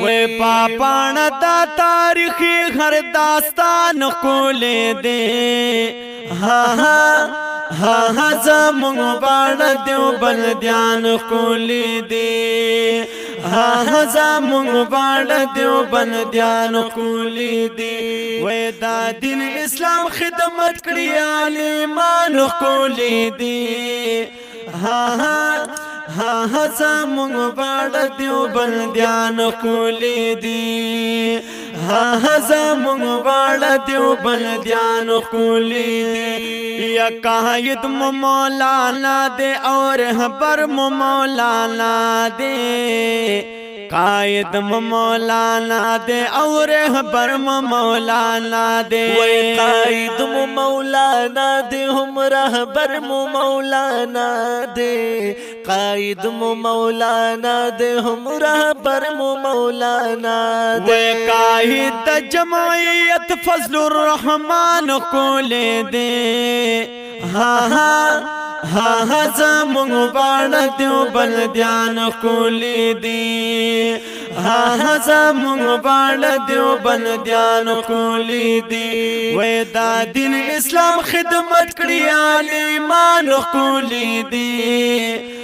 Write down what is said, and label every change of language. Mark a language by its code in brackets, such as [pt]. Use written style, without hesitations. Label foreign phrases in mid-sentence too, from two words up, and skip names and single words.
[ps] وې پاپان دا تاریخي هر داستان خولی دی زمون واړه دیوبندیان خولی دی زمون واړه دیوبندیان خولی دی وای دا دین اسلام خدمت کړی عالمان خولی دی زمون واړه دیوبندیان خولی دی زمون واړه دیوبندیان خولی دی [ur] یا قائد مولانا دے اور رہبر مولانا دے [ps] قائد مولانا دے اور رہبر مولانا دے [ur] وای قائد مولانا دے ہم رہبر مولانا دے قائد مولانا دے ہم رہبر مولانا دے [ps] قائد جمعیت فضل الرحمن خولی دے زمون واړه دیوبندیان خولی دی زمون واړه دیوبندیان خولی دی وای دا دین اسلام خدمت کړی عالمان خولی دی